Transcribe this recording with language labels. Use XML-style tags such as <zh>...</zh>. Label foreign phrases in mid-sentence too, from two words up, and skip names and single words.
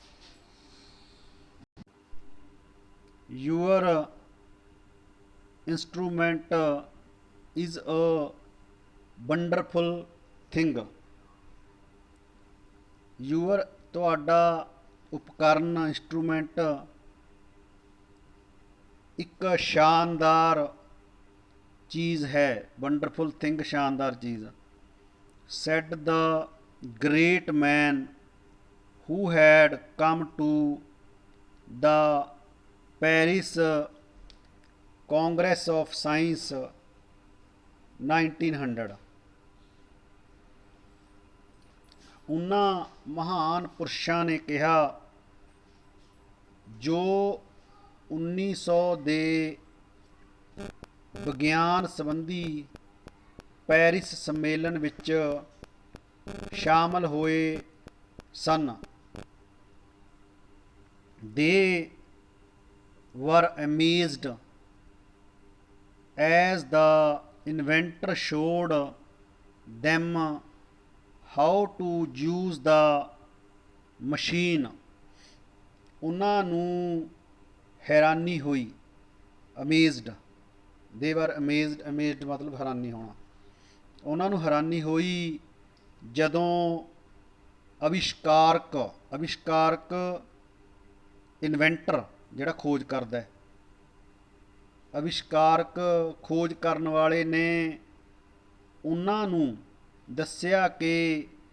<en>your instrument is a wonderful thing।</en> <pa>your ਤੁਹਾਡਾ ਉਪਕਰਨ ਇੰਸਟਰੂਮੈਂਟ ਇੱਕ ਸ਼ਾਨਦਾਰ ਚੀਜ਼ ਹੈ,</pa> <en>wonderful thing</en> <pa>ਸ਼ਾਨਦਾਰ ਚੀਜ਼।</pa> <en>said the great man who had come to the Paris Congress of Science 1900।</en> <pa>ਉਹਨਾਂ ਮਹਾਨ ਪੁਰਸ਼ਾਂ ਨੇ ਕਿਹਾ ਜੋ 1900 ਦੇ ਵਿਗਿਆਨ ਸੰਬੰਧੀ ਪੈਰਿਸ ਸੰਮੇਲਨ ਵਿੱਚ ਸ਼ਾਮਲ ਹੋਏ ਸਨ।</pa> <en>They were amazed as the inventor showed them how to use the machine।</en> <pa>ਉਹਨਾਂ ਨੂੰ ਹੈਰਾਨੀ ਹੋਈ,</pa> <en>amazed, they were amazed</en> <pa>ਮਤਲਬ ਹੈਰਾਨੀ ਹੋਣਾ। ਉਹਨਾਂ ਨੂੰ ਹੈਰਾਨੀ ਹੋਈ ਜਦੋਂ ਅਵਿਸ਼ਕਾਰਕ ਇਨਵੈਂਟਰ ਜਿਹੜਾ ਖੋਜ ਕਰਦਾ ਹੈ, ਅਵਿਸ਼ਕਾਰਕ ਖੋਜ ਕਰਨ ਵਾਲੇ ਨੇ ਉਹਨਾਂ ਨੂੰ ਦੱਸਿਆ ਕਿ</pa>